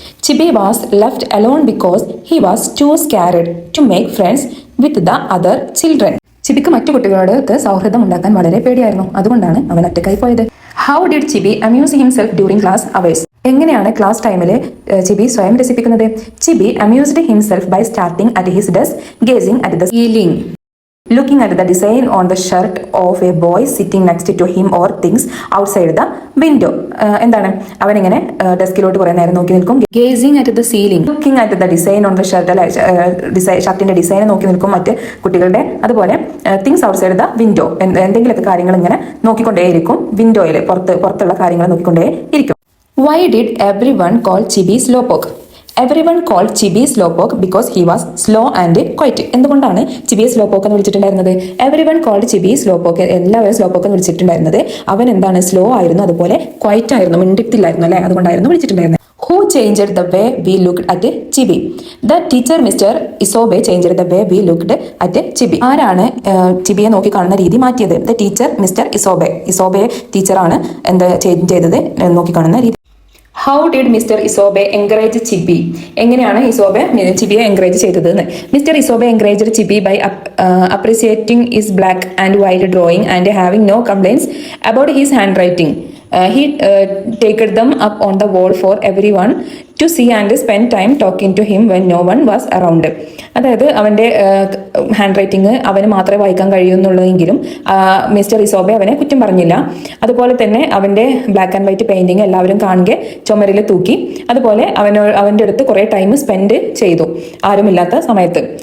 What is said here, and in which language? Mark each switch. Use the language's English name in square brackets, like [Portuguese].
[English] Chibi was left alone because he was too scared to make friends with the other children. [Malayalam] ചിബിക്ക് മറ്റു കുട്ടികളോട് സൗഹൃദം ഉണ്ടാക്കാൻ വളരെ പേടിയായിരുന്നു. അതുകൊണ്ടാണ് അവൻ ഒറ്റയ്ക്കായി പോയത്. [English] How did Chibi amuse himself during class hours? [Malayalam] എങ്ങനെയാണ് ക്ലാസ് ടൈമിൽ ചിബി സ്വയം രസിപ്പിക്കുന്നത്? [English] Chibi amused himself by starting at his desk, gazing at the ceiling, looking at the design on the shirt of a boy sitting next to him or things outside the window. [Malayalam] എന്താണ് അവനിങ്ങനെ ഡെസ്കിലോട്ട് കുറേ നേരം നോക്കി നിൽക്കും. [English] gazing at the ceiling, looking at the design on the shirt, [Malayalam] അല്ലെ ഷർട്ടിന്റെ design നോക്കി നിൽക്കും മറ്റ് കുട്ടികളുടെ. അതുപോലെ [English] things outside the window, [Malayalam] എന്തെങ്കിലുമൊക്കെ കാര്യങ്ങൾ ഇങ്ങനെ നോക്കിക്കൊണ്ടേയിരിക്കും. വിൻഡോയിൽ പുറത്തുള്ള കാര്യങ്ങൾ നോക്കിക്കൊണ്ടേ ഇരിക്കും. [English] Why did everyone call Chibi slowpoke? Every called Chibi slowpoke because he was slow and quiet. [Malayalam] എന്തുകൊണ്ടാണ് ചിബിയെ സ്ലോ പോക്ക് എന്ന് വിളിച്ചിട്ടുണ്ടായിരുന്നത്? [English] every called Chibi slowpoke, [Malayalam] എല്ലാവരും സ്ലോ പോക്ക് എന്ന് വിളിച്ചിട്ടുണ്ടായിരുന്നത് അവൻ എന്താണ് സ്ലോ ആയിരുന്നു, അതുപോലെ ക്വൈറ്റ് ആയിരുന്നു, മിണ്ടിത്തില്ലായിരുന്നു, അല്ലെ? അതുകൊണ്ടായിരുന്നു വിളിച്ചിട്ടുണ്ടായിരുന്നത്. [English] Who changed the way we looked at Chibi? The teacher Mister Isobe changed the way we looked at Chibi. [Malayalam] ആരാണ് ചിബിയെ നോക്കി കാണുന്ന രീതി മാറ്റിയത്? [English] The teacher Mister Isobe. [Malayalam] ഇസോബെ ടീച്ചറാണ് എന്ത് ചേഞ്ച് ചെയ്തത്, നോക്കി കാണുന്ന രീതി. [English] How did Mister Isobe encourage Chibi? [Malayalam] എങ്ങനെയാണ് ഇസോബെ ചിബിയെ എൻകറേജ് ചെയ്തത്? [English] Mister Isobe encouraged Chibi by appreciating his black and white drawing and having no complaints about his handwriting. He taked them up on the wall for everyone to see and spend time talking to him when no one was around. [Malayalam] അതായത് അവൻ്റെ hand writing അവന് മാത്രമേ വായിക്കാൻ കഴിയൂ എന്നുള്ളതെങ്കിലും mister ഇസോബെ അവനെ കുറ്റം പറഞ്ഞില്ല. അതുപോലെ തന്നെ അവൻ്റെ ബ്ലാക്ക് ആൻഡ് വൈറ്റ് പെയിന്റിങ് എല്ലാവരും കാണുക ചുമരിൽ തൂക്കി. അതുപോലെ അവൻ്റെ അടുത്ത് കുറേ ടൈം സ്പെൻഡ് ചെയ്തു ആരുമില്ലാത്ത സമയത്ത്.